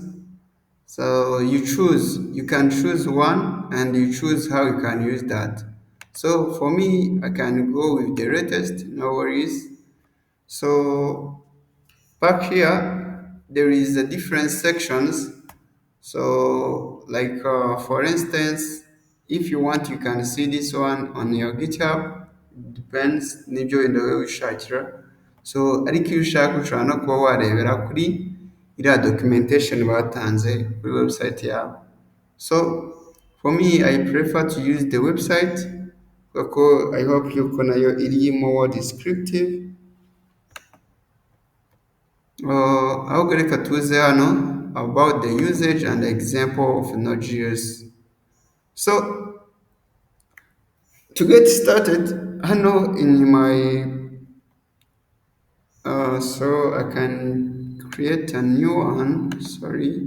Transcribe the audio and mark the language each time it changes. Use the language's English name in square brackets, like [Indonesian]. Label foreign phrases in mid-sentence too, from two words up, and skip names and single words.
[English] So you can choose one and you choose how you can use that. So for me, I can go with the latest, no worries. So back here, there is a different sections. So like for instance, if you want, you can see this one on your GitHub. [Kinyarwanda] Depends n'ibyo wenda wowe wishakira. So ariko iyo ushaka ushobora no kuba warebera kuri iriya documentation batanze kuri website yabo. [English] So for me, I prefer to use the website kuko I hope [Kinyarwanda] yuko nayo iri [English] more descriptive. [Kinyarwanda] Ahubwo reka tuze hano [English] about the usage and the example of Node.js. So to get started, hano in my so I can create a new one. Sorry.